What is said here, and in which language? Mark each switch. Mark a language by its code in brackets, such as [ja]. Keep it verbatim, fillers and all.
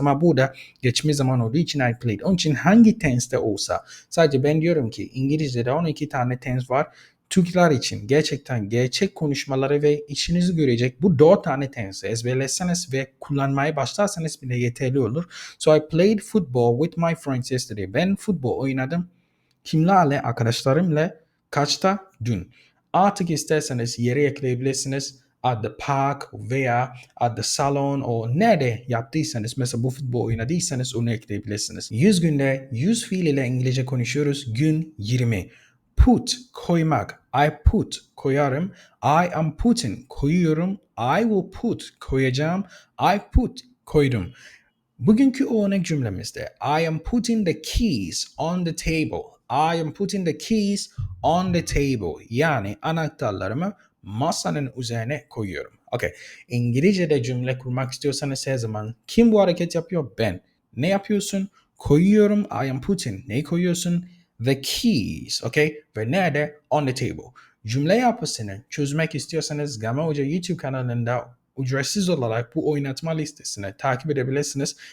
[tr] Ama burada geçmiş zaman olduğu için [en] I played. [tr] Onun için hangi tense'te olsa sadece ben diyorum ki İngilizce'de on iki tane tense var. Türkler için gerçekten gerçek konuşmaları ve işinizi görecek bu dört tane tense ezberlerseniz ve kullanmaya başlarsanız bile yeterli olur. [en] So I played football with my friends yesterday. [tr] Ben futbol oynadım. Kimlerle? Arkadaşlarımla. Kaçta? Dün. Artık isterseniz yere ekleyebilirsiniz. [en] at the park [tr] veya [en] at the salon [tr] o nerede yaptıysanız, mesela bu futbol oynadıysanız onu ekleyebilirsiniz. yüz günde yüz fiil ile İngilizce konuşuyoruz. Gün yirmi. [en] Put [tr] koymak. [en] I put [tr] koyarım. [en] I am putting [tr] koyuyorum. [en] I will put [tr] koyacağım. [en] I put [tr] koydum. Bugünkü o örnek cümlemizde [en] I am putting the keys on the table. I am putting the keys on the table. [tr] Yani anahtarlarımı masanın üzerine koyuyorum. Okay. İngilizce'de cümle kurmak istiyorsanız her zaman kim bu hareket yapıyor? Ben. Ne yapıyorsun? Koyuyorum. [en] I am putting. [tr] Neyi koyuyorsun? [en] The keys. Okay. [tr] Ve nerede? [en] On the table. [tr] Cümle yapısını çözmek istiyorsanız Gama Hoca YouTube kanalında ücretsiz olarak bu oynatma listesini takip edebilirsiniz.